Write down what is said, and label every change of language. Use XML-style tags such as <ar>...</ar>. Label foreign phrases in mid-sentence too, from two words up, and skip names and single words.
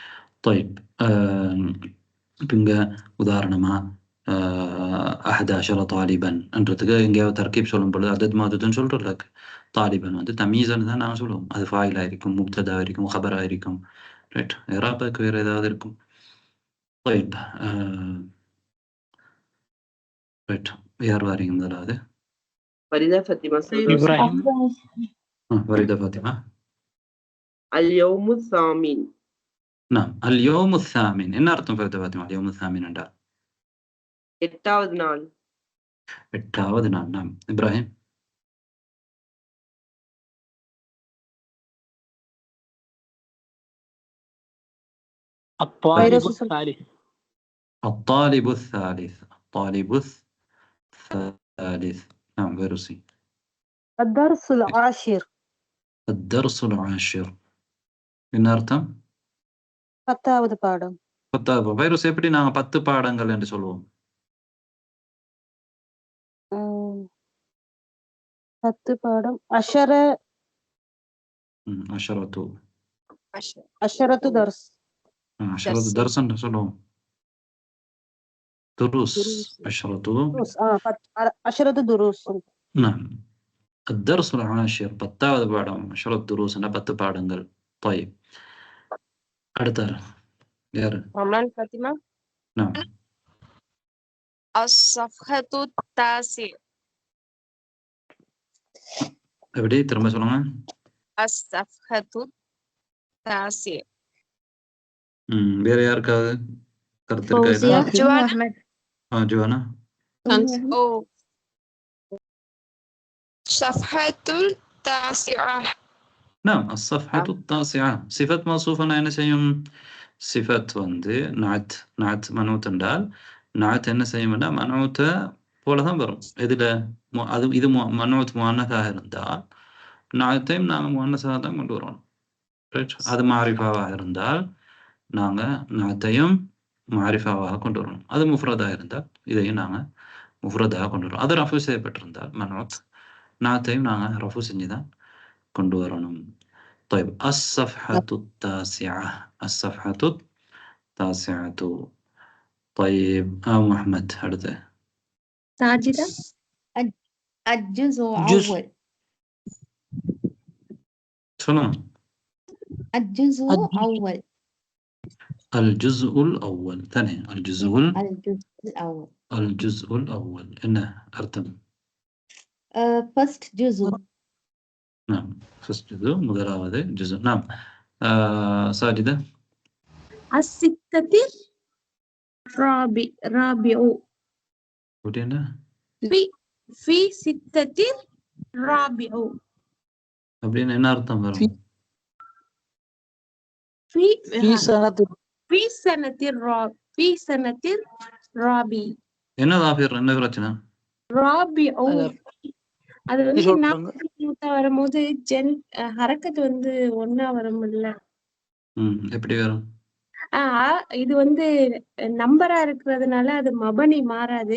<ta>இங்க உதாரணமா 11 தாலிபன் என்றதுக்கு எங்கேயாவது தர்கீப் சொல்லும் பொழுது அதத் மாதூதன் சொல்றோம்ல, தாலிபன் வந்து தமீசன்னு தான் நாங்க சொல்லுவோம். அது ஃபாயிலா இருக்கும், முப்ததா இருக்கும், ஹபரா இருக்கும். ரைட், ஏராபுக்கு வேற ஏதாவது இருக்கும். ரைட், யார் வாரீங்க முதலாவது?</ta> <ar>فريدة فاطمة. إبراهيم. فريدة فاطمة. اليوم الثامن. نعم، اليوم الثامن.</ar> <ta>என்ன அர்த்தம் فريدة فاطمة</ta> <ar>اليوم الثامن</ar> <ta>என்றால்? 8வது நாள். 8வது நாள்.</ta> <ar>نعم، إبراهيم. الطالب الثالث. الطالب الثالث، الطالب الثالث. نعم، فيروسي. الدرس العاشر. الدرس العاشر</ar> <ta>என்ன அர்த்தம்? 10வது பாடம். 10வது. வைரஸ் எப்படி நாங்க 10 பாடங்கள் என்று சொல்லுவோம்? 10 பாடம் அஷர. அஷரத்து.</ta> <ar>عشرة درس. عشرة درس</ar> <ta>என்று சொல்லுவோம். துருஸ். அஷரத்து.</ta> <ar>عشرة دروس. نعم، الدرس العاشر</ar> <ta>10வது பாடம்.</ta> <ar>عشرة دروس</ar> <ta>என்ற 10 பாடங்கள். طيب، அடுத்தார் யாரு? ரம்லான் ஃபாத்திமா.</ta> <ar>نعم. الصفحة التاسعة.</ar> <ta>எப்படி திரும்ப சொல்லுங்க?</ta> <ar>الصفحة التاسعة.</ar> <ta>வேற யாருக்காவது கருத்து இருக்கா? ஜுவானா.</ta> <ar>الصفحة التاسعة. نعم، الصفحة التاسعة. صفة موصوفة</ar> <ta>என்ன செய்யும்? சிஃபத் வந்து</ta> <ar>نعت منعوت</ar> <ta>என்றால் நாத் என்ன செய்யும்னா மனூத்தை போலதான் வரும். இதுல அது இது மனூத் முஅன்னஸாக இருந்தால் நாத்தையும் நாங்க முஅன்னஸாக தான் கொண்டு வரணும். அது மாரிஃபாவாக இருந்தால் நாங்க நாத்தையும் மாரிஃபாவாக கொண்டு வரணும். அது முஃப்ரதாக இருந்தால் இதையும் நாங்க முஃப்ரதாக கொண்டு வரும். அது ரஃபு செய்யப்பட்டிருந்தால் மனோத் நாத்தையும் நாங்கள் ரஃபு செஞ்சு தான் கொண்டு வரணும்.</ta> <ar>طيب الصفحة التاسعة الصفحة التاسعة.</ar> <ta>طيب محمد அடுத்து</ta> <ar>ساجدة الجزء جزء. أول</ar> <ta>சொல்லுங்க.</ta> <ar>الجزء أول الجزء الأول ثاني الجزء الأول الجزء الأول</ar> <ta>என்ன அர்த்தம்?</ta> <ar>first جزء. نعم first جزء முதலாவது جزء. نعم ساجدة الستة رابع</ar> <ta>என்ன</ta> <ar>في ستة رابع</ar> <ta>அப்படின்னு என்ன அர்த்தம் வரும்?</ta> <ar>في في سنة في سنة رابع</ar> <ta>என்ன தாபிர் என்ன பிரச்சனை? رابع அது வந்து சொல்றாங்க. நான் வரும்போது ஹரக்கத் வந்து ஒன்னா வரும்ல. எப்படி வரும்? இது வந்து நம்பரா இருக்கிறதுனால அது மபனி மாறாது.</ta>